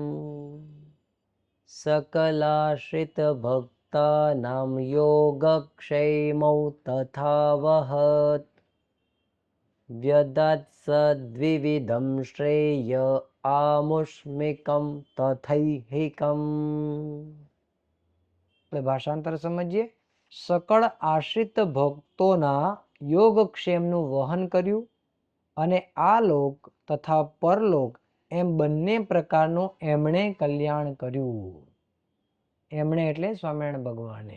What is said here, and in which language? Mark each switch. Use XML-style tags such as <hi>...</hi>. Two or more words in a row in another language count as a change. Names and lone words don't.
<sa>सकलाश्रित भक्तानां योगक्षेमौ तथा वहत् व्यदत् सद्विविधं श्रेय आमुष्मिकं तथैहिकम्।</sa> <gu>ભાષાંતર સમજીએ। સકળ આશ્રિત ભક્તોના યોગક્ષેમનું વહન કર્યું અને આ લોક તથા પરલોક એમ બંને પ્રકારનું એમણે કલ્યાણ કર્યું। એમણે એટલે સ્વામિનારાયણ ભગવાને।</gu>